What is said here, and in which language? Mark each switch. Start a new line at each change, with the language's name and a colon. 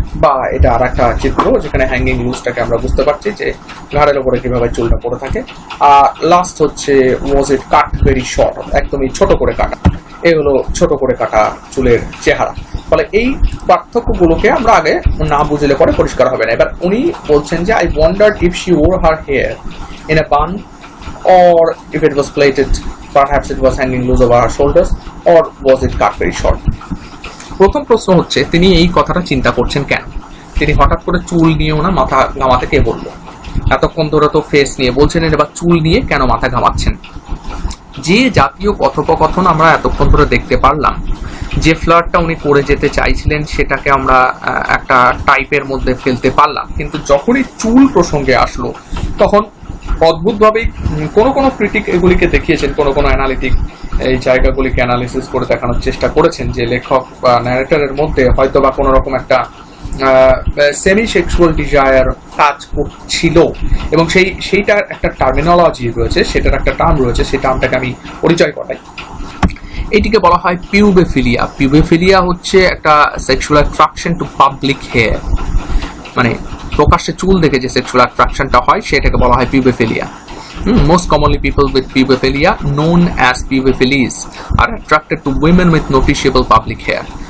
Bangla: বা এটা আর একটা চিত্র যেখানে হ্যাঙ্গিং লুজটাকে আমরা বুঝতে পারছি যে ঘাড়ের উপরে কিভাবে চুলটা পড়ে থাকে। আর লাস্ট হচ্ছে
English: was it cut very short,
Bangla: একদমই ছোট করে কাটা। এই হলো ছোট করে কাটা চুলের চেহারা। ফলে এই পার্থক্যগুলোকে আমরা আগে না বুঝলে পরে পরিষ্কার হবে না। এবার উনি বলছেন যে
English: I wondered if she wore her hair in a bun or if it was plaited, perhaps it was hanging loose over her shoulders, or was it cut very short.
Bangla: প্রথম প্রশ্ন হচ্ছে, তিনি এই কথাটা চিন্তা করছেন কেন? তিনি হঠাৎ করে চুল নিয়ে ওনার মাথা ঘামাতে কে বললো? এতক্ষণ ধরে তো ফেস নিয়ে বলছেন, এবার চুল নিয়ে কেন মাথা ঘামাচ্ছেন? যে জাতীয় কথোপকথন আমরা এতক্ষণ ধরে দেখতে পারলাম, যে ফ্লার্টটা উনি করে যেতে চাইছিলেন সেটাকে আমরা একটা টাইপের মধ্যে ফেলতে পারলাম, কিন্তু যখনই চুল প্রসঙ্গে আসলো তখন অদ্ভুতভাবেই কোনো ক্রিটিক এগুলিকে দেখিয়েছেন, কোনো অ্যানালিটিক এই জায়গাগুলিকে অ্যানালিসিস করে দেখানোর চেষ্টা করেছেন যে লেখক বা ন্যারেটরের মধ্যে হয়তো বা কোনো রকম একটা সেমি সেক্সুয়াল ডিজায়ার কাজ করছিল, এবং সেইটার একটা টার্মিনোলজি রয়েছে, সেটার একটা টার্ম রয়েছে, সেই টার্মটাকে আমি পরিচয় করাই। এটিকে বলা হয় পিউবেফিলিয়া। পিউবেফিলিয়া হচ্ছে একটা
English: sexual attraction to public hair,
Bangla: মানে প্রকাশ্যে চুল দেখে যে সেক্সুয়াল অ্যাট্রাকশনটা হয় সেটাকে বলা হয় পিউবেফিলিয়া।
English: Most commonly, people with pubophilia, known as pubophilies, are attracted to women with noticeable public hair.